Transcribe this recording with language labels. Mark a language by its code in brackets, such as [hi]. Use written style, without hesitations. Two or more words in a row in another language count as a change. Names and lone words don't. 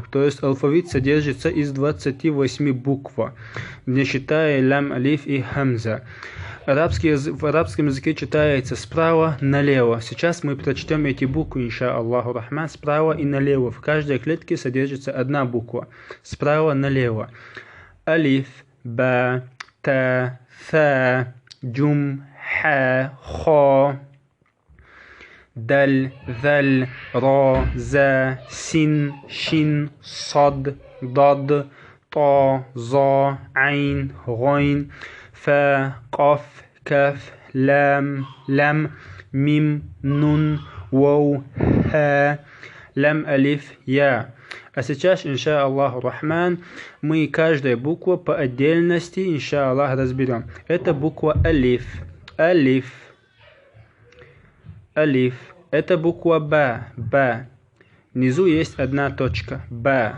[ru] То есть алфавит содержится из 28 букв, не считая лям, алиф и хамза. В арабском языке читается справа налево. Сейчас мы прочтем эти буквы, [ar] إن شاء الله الرحمن, [ru] справа и налево. В каждой клетке содержится одна буква. Справа налево. Алиф, ба, та, [ar] ثا جم ح خا دل ذل را زا سين شين صاد ضاد طا ظا عين غين فا قاف كاف لام لم ميم نون واو ها лям, [ru] алиф, я. А сейчас, [ar] إن شاء الله الرحمن, [ru] мы каждую букву по отдельности, [ar] إن شاء الله, [ru] разберем. Это буква алиф. Алиф. Алиф. Это буква ба. Ба. Внизу есть одна точка. Ба.